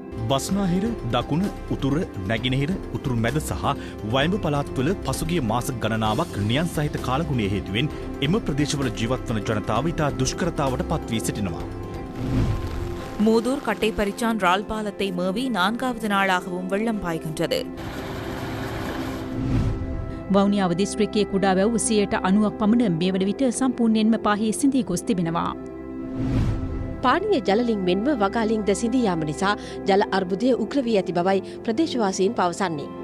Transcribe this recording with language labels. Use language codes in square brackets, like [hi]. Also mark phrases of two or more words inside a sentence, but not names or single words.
[si] බස්නාහිර දකුණ උතුර නැගෙනහිර උතුරු මැද සහ වයඹ පළාත්වල පසුගිය මාස ගණනාවක් නියන් සහිත කාලගුණය හේතුවෙන් එම ප්‍රදේශවල ජීවත්වන ජනතාව ඉතා දුෂ්කරතාවට පත්වී සිටිනවා. [ta] மூதூர் கட்டைப்பரிச்சான் ரால் பாலத்தை மேவி 4வது நாளாகவும் வெள்ளம் பாய்கின்றது. [si] වවුනියාව දිස්ත්‍රික්කයේ කුඩා වැව් 90ක් පමණ මේ වන විට සම්පූර්ණයෙන්ම පාහේ සිඳී ගොස් තිබෙනවා. පානීය ජලලින් මෙන්ම වගාලින් ද සිඳී යාම නිසා ජල අර්බුදය උග්‍ර වී ඇති බවයි ප්‍රදේශවාසීන් පවසන්නේ.